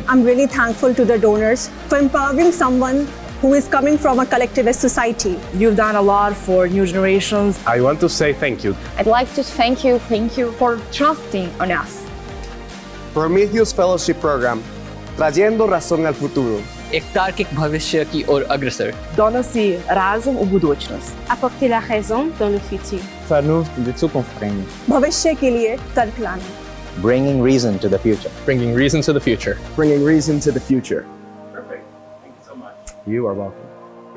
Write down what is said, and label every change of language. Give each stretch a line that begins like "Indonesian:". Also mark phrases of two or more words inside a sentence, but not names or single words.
English: I'm really thankful to the donors for empowering someone who is coming from a collectivist society. You've done a lot for new generations. I want to say thank you. I'd like to thank you for trusting on us.
Spanish: Prometheus Fellowship Program, trayendo razón al futuro.
Hindi: एक तार्किक भविष्य की ओर अग्रसर.
Croatian: Donosi razum u budućnost.
French: Apporter la raison dans le futur.
German: Vernunft in die Zukunft bringen.
Hindi: भविष्य के लिए तर्क लाना.
English: Bringing reason to the future. Bringing reason to the future. Bringing reason to the future. Perfect. Thank you so much. You are welcome.